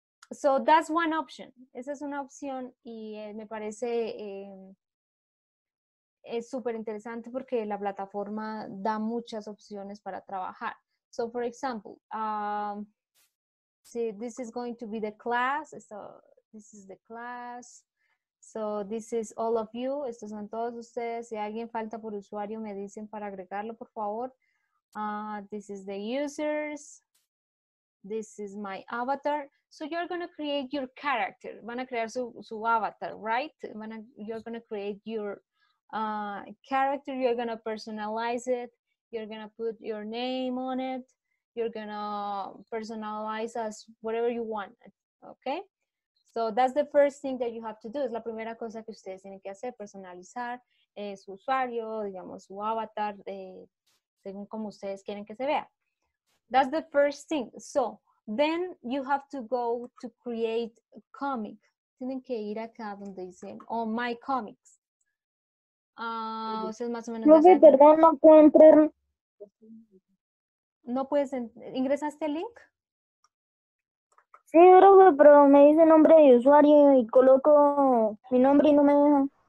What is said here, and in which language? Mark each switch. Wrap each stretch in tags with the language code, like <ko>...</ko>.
<en>So that's one option.</en> <es>Esa es una opción y me parece es súper interesante porque la plataforma da muchas opciones para trabajar.</es> <en>So for example, see, this is going to be the class. So this is the class. So this is all of you.</en> <es>Estos son todos ustedes. Si alguien falta por usuario, me dicen para agregarlo, por favor.</es> <en>This is the users. This is my avatar. So you're going to create your character.</en> <es>Van a crear su avatar,</es> <en>right? You're going to create your character. You're going to personalize it. You're going to put your name on it. You're going to personalize as whatever you want. Okay? So that's the first thing that you have to do.</en> <es>Es la primera cosa que ustedes tienen que hacer, personalizar su usuario, digamos, su avatar, según como ustedes quieren que se vea.</es> <en>That's the first thing. So then you have to go to create a comic.</en> <es>Tienen que ir acá donde dicen, oh, my comics. Ustedes más o menos ya saben. Perdón, no puedo entrar. No puedes, ¿ingresaste el link? Sí, profe, pero me dice nombre de usuario y coloco mi nombre y no me deja.</es>